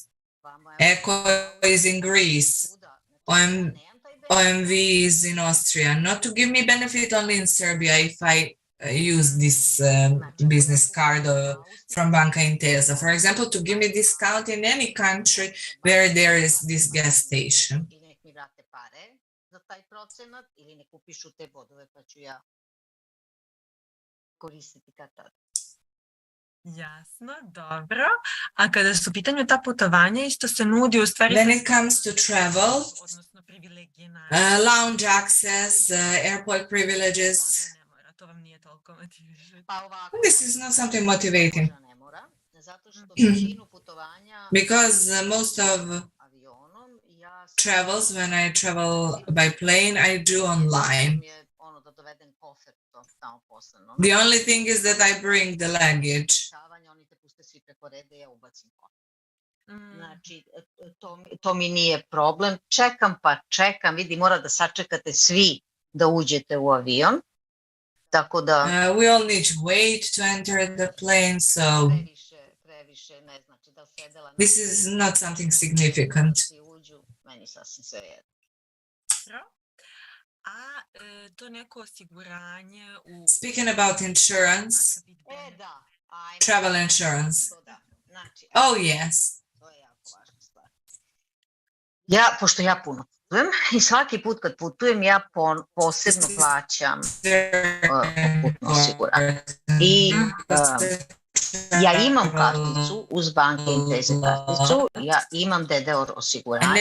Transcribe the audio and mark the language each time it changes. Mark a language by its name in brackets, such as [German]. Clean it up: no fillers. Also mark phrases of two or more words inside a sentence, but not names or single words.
[English] Eco is in Greece, OMV is in Austria, not to give me benefit only in Serbia if I use this business card from Banca Intesa. For example, to give me discount in any country where there is this gas station. [Serbian] Jasno, dobro. A kada su u pitanju ta putovanja, isto se nudi u stvari... [English] When it comes to travel, lounge access, airport privileges, this is not something motivating. Because most of travels, when I travel by plane, I do online. The only thing is that I bring the luggage. [Serbian] Znači, to mi nije problem. Čekam, vidi, mora da sačekate svi da uđete u avion. Tako da... [English] We all need to wait to enter the plane, so this is not something significant. [Serbian] Meni sasvim sve jedno. A to neko osiguranje u... [English] Speaking about insurance, travel insurance. Oh, yes. [Serbian] Pošto ja puno putujem i svaki put kad putujem ja posebno plaćam putno osiguranje. I ja imam karticu uz Banke Intesa karticu, ja imam DDoR osiguranje.